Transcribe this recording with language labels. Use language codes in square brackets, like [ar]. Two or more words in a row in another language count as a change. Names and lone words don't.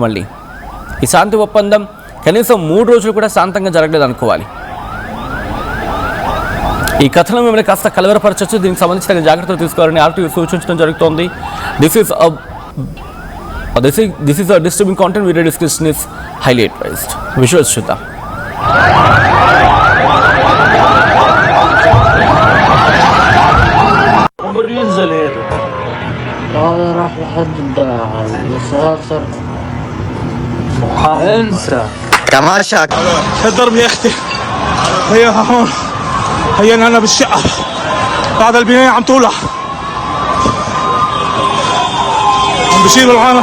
[te] మళ్ళీ ఈ శాంతి ఒప్పందం కనీసం 3 రోజులు కూడా శాంతంగా జరగలేదు అనుకోవాలి. ఈ కథనం మిమ్మల్ని కాస్త కలవరపరచవచ్చు. దీనికి సంబంధించిన జాగ్రత్తలు తీసుకోవాలని ఆర్టీవీ సూచించడం జరుగుతోంది. [en] This is a disturbing content. Video description is highly advised. [te] విజువల్స్ చూద్దాం. [ar] هذا راح لحد المسافر انسى تماشاك. الضرب يا اختي هي هون، هي انا بالشقه بعد البنايه عم تولع، عم بشيلوا العالم.